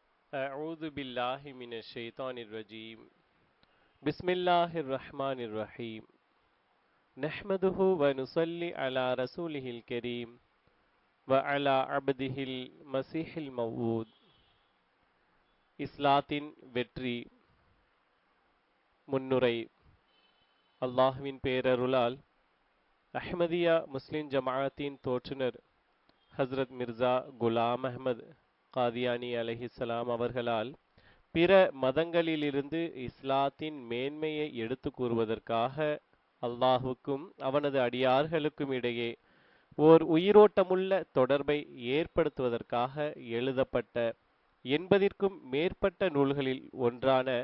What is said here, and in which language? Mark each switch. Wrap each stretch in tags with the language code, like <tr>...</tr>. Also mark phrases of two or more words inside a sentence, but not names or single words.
<ar>أعوذ بالله من الشيطان الرجيم بسم الله الرحمن الرحيم نحمده ونصلي على رسوله الكريم وعلى عبده المسيح الموعود இஸ்லாத்தின் வெற்றி.</ar> <ta>முன்னுரை. அல்லாஹ்வின் பேரருளால் அஹ்மதியா முஸ்லிம் ஜமாஅத்தின் தோற்றுனர் ஹஸ்ரத் மிர்சா குலாம் அஹ்மத் காதியானி அலைஹிஸ்ஸலாம் அவர்களால் பிற மதங்களிலிருந்து இஸ்லாத்தின் மேன்மையை எடுத்து கூறுவதற்காக அல்லாஹுக்கும் அவனது அடியார்களுக்கும் இடையே ஓர் உயிரோட்டமுள்ள தொடர்பை ஏற்படுத்துவதற்காக எழுதப்பட்ட 80க்கும் மேற்பட்ட நூல்களில் ஒன்றான</ta>